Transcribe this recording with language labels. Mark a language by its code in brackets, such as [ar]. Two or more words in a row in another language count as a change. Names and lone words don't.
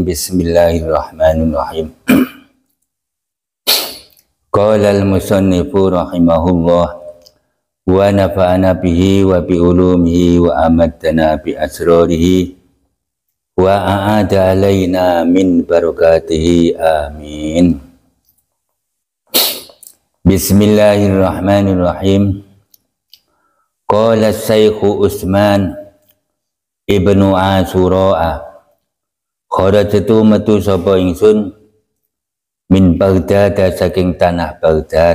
[ar] بسم الله الرحمن الرحيم. قال المصنف رحمه الله ونفعنا به وبعلومه وأماتنا بأسراره وأعاد علينا من بركاته. Amin. بسم الله الرحمن الرحيم. قال الشيخ عثمان بن عاشوراء، خرجت [jv] metu sapa ingsun [ar] من بغداد [jv] saking tanah Baghdad.